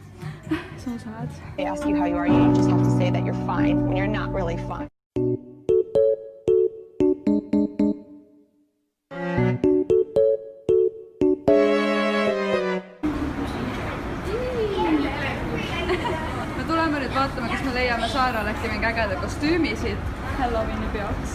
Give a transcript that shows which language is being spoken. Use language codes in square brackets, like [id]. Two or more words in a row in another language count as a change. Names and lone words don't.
[en] So sad. They ask you how you are, you don't just have to say that you're fine when you're not really fine. [et] Me tuleme nüüd vaatama, kas me leiame Saarale äkki mingi ägeda kostüümi siit Halloweeni peaks.